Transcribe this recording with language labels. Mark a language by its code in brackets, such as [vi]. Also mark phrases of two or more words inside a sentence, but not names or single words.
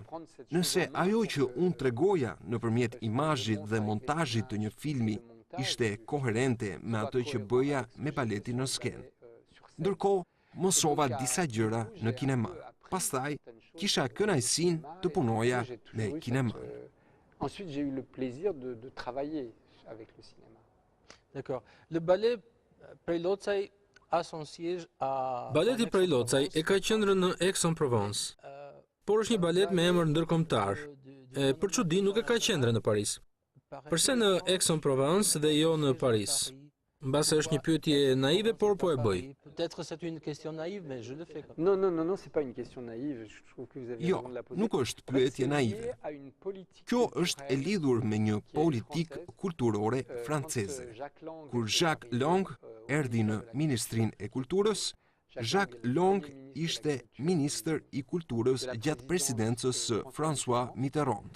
[sq] Nëse ajo që unë tregoja nëpërmjet imazhit dhe montazhit të një filmi ishte koherente me atë që bëja me baletin në skenë. Ndërkohë, mësova disa gjëra në kinema. Pastaj, kisha kënaqësinë të punoja me kinema. [fr] Ensuite, j'ai eu le plaisir de travailler avec le cinéma. D'accord. Le ballet prej Locaj a son siège à [sq] Baleti prej Locaj e ka qendrën në Aix-en-Provence, por është një balet me emër ndërkombëtar. E për çudi nuk e ka qendrën në Paris. Përse në Aix-en-Provence dhe jo në Paris? Mbase është një pyetje naive, por po e bëj. [fr] Peut-être c'est une question naïve, mais je le fais quand même. Non, c'est pas une question naïve. Je trouve que vous avez [sq] Jo, [fr] raison de la poser. [sq] nuk është pyetje naive. Kjo është e lidhur me një politikë kulturore franceze. Kur Jacques Lang erdhi në Ministrinë e Kulturës, Jacques Lang ishte ministër i kulturës gjatë presidencës së François Mitterrand.